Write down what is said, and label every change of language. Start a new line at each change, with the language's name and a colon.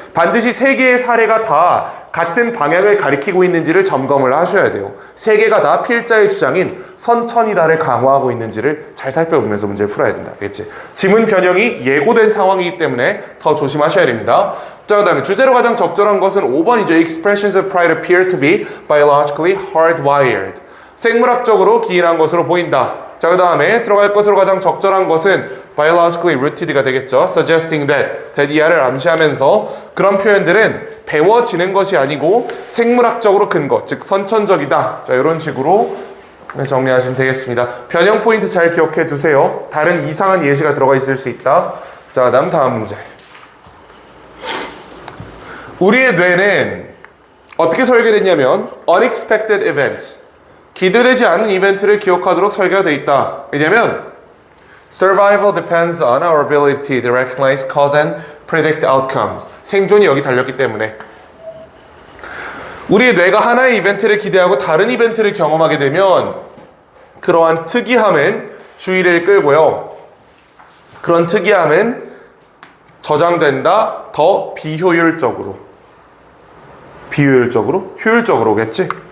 Korean: 반드시 세 개의 사례가 다 같은 방향을 가리키고 있는지를 점검을 하셔야 돼요. 세 개가 다 필자의 주장인 선천이다를 강화하고 있는지를 잘 살펴보면서 문제를 풀어야 된다. 알겠지? 지문 변형이 예고된 상황이기 때문에 더 조심하셔야 됩니다. 자, 그 다음에 주제로 가장 적절한 것은 5번이죠.
English: Expressions of pride appear to be biologically hardwired.
Korean: 생물학적으로 기인한 것으로 보인다. 자, 그 다음에 들어갈 것으로 가장 적절한 것은
English: biologically rooted
Korean: 가 되겠죠. suggesting that 이하를 암시하면서 그런 표현들은 배워지는 것이 아니고 생물학적으로 큰 것, 즉 선천적이다. 자, 이런 식으로 네, 정리하시면 되겠습니다. 변형 포인트 잘 기억해 두세요. 다른 이상한 예시가 들어가 있을 수 있다. 자, 다음 문제. 우리의 뇌는 어떻게 설계됐냐면
English: unexpected events,
Korean: 기대되지 않은 이벤트를 기억하도록 설계가 되어 있다.
English: 왜냐면 survival depends on our ability to recognize cause and predict outcomes.
Korean: 생존이 여기 달렸기 때문에 우리의 뇌가 하나의 이벤트를 기대하고 다른 이벤트를 경험하게 되면 그러한 특이함은 주의를 끌고요. 그런 특이함은 저장된다. 더 비효율적으로. 비효율적으로? 효율적으로겠지?